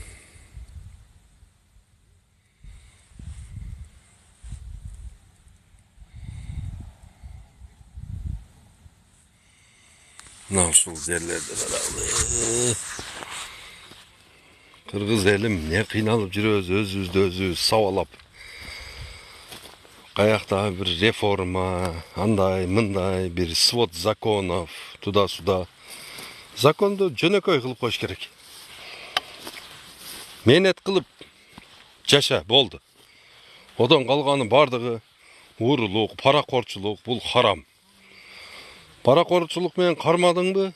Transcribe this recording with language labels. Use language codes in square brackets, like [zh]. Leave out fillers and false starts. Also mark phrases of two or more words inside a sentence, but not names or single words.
[ky] Мына ушул жерлерде карагыла. Кыргыз элим не кыйналып жүрөбүз, өзүбүздү өзүбүз сабалап. Каякта бир реформа, андай, мындай, бир [ru] свод законов, туда-сюда. [ky] Законду жөнөкөй кылып коюш керек. Менет кылып жаша, болду. Одон калганы бардыгы уурулук, паракорчулук, бул харам. Паракорчулук менен кармадыңбы?